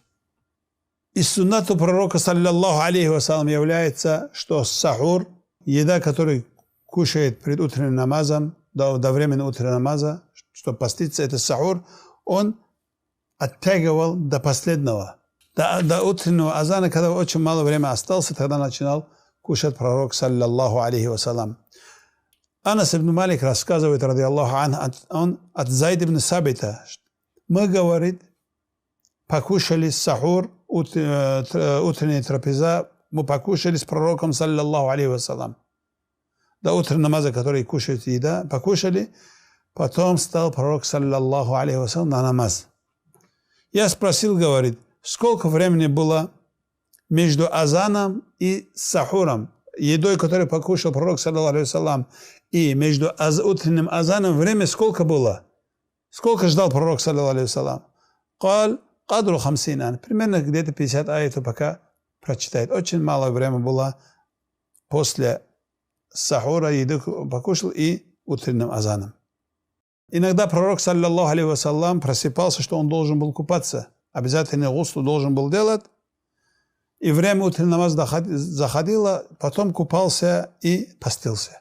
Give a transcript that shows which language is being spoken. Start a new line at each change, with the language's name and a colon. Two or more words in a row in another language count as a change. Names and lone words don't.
Russian: Из суннату пророка,
Arabic: صلى الله عليه وسلم,
Russian: является, что сахур, еда, которую кушает перед утренним намазом, до времени утреннего намаза, чтобы поститься, это сахур, он оттягивал до последнего, до утреннего азана, когда очень мало времени осталось, тогда начинал кушать пророк,
Arabic: صلى الله عليه وسلم.
Russian: Анас ибн Малик рассказывает,
Arabic: رضي الله عنه,
Russian: он от Зайд ибн Сабита: мы, говорит, покушали сахур, утренняя трапеза, мы покушали с пророком,
Arabic: صلى الله عليه وسلم.
Russian: До утреннего намаза, который кушает еда, покушали, потом стал пророк,
Arabic: صلى الله عليه وسلم,
Russian: на намаз. Я спросил, говорит, сколько времени было между азаном и сахуром, едой, которую покушал пророк,
Arabic: صلى الله عليه وسلم,
Russian: и между утренним азаном время сколько было? Сколько ждал пророк,
Arabic: صلى الله عليه وسلم؟ قال قدر 50 آية.
Russian: Примерно где-то 50 аятов пока прочитает. Очень мало времени было после сахура, еду покушал, и утренним азаном. Иногда пророк,
Arabic: صلى الله عليه وسلم,
Russian: просыпался, что он должен был купаться. Обязательно гуслу должен был делать. И время утреннего намаза заходило, потом купался и постился.